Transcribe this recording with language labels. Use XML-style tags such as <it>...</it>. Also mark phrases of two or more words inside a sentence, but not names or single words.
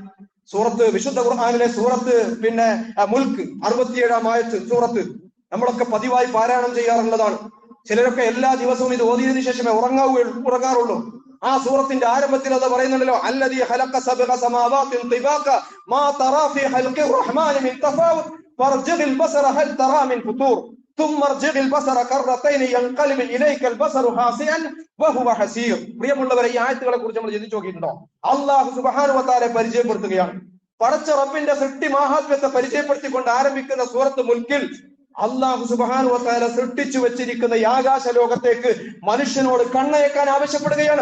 <ml>വിശുദ്ധ ഖുർആനിലെ സൂറത്ത് മുൽക്ക് 67-ാം ആയത്ത് സൂറത്ത് നമ്മളൊക്കെ പതിവായി പാരായണം ചെയ്യാറുള്ളതാണ്. ചിലരൊക്കെ എല്ലാ ദിവസവും ഇത് ഓതിയതിനു ശേഷമേ ഉറങ്ങാറുള്ളൂ. ആ സൂറത്തിന്റെ ആരംഭത്തിൽ അത് പറയുന്നുണ്ടല്ലോ,</ml> <ar>الذي خلق سبع سماوات طباقا ما ترى في خلق الرحمن من تفاوت فارجع البصر هل ترى من فطور ثم ارجع البصر كرتين ينقلب اليك البصر خاسئا وهو حسير. പ്രിയമുള്ളവരെ, ഈ ആയത്തുകളെ കുറിച്ച് നമ്മൾ ചിന്തിച്ചു നോക്കിയിട്ടുണ്ടോ? الله سبحانه وتعالى പരിചയപ്പെടുത്തുകയാണ്. പടച്ച റബ്ബിന്റെ സൃഷ്ടി മഹാത്മ്യത്തെ പരിചയപ്പെടുത്തിക്കൊണ്ട് ആരംഭിക്കുന്ന സൂറത്ത് മുൽക്കിൽ الله سبحانه وتعالى സൃഷ്ടിച്ചു വെച്ചിരിക്കുന്ന ഈ ആകാശ ലോകത്തേക്ക് മനുഷ്യനോട് കണ്ണയക്കാൻ ആവശ്യപ്പെടുകയാണ്.</ar>